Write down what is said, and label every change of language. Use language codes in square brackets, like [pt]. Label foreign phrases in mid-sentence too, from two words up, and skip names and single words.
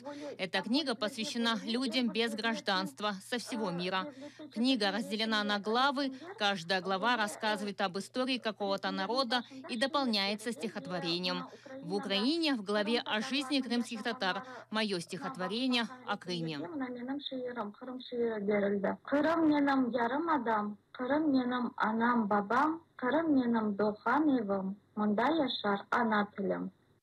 [ru] Эта книга посвящена людям без гражданства со всего мира. Книга разделена на главы, каждая глава рассказывает об истории какого-то народа и дополняется стихотворением. В Украине в главе о жизни крымских татар мое стихотворение о Крыме. [crh] Кырым менің ярым адам, Кырым менің анам бабам, Кырым менің дохан евім, мұнда яшар ана тілім.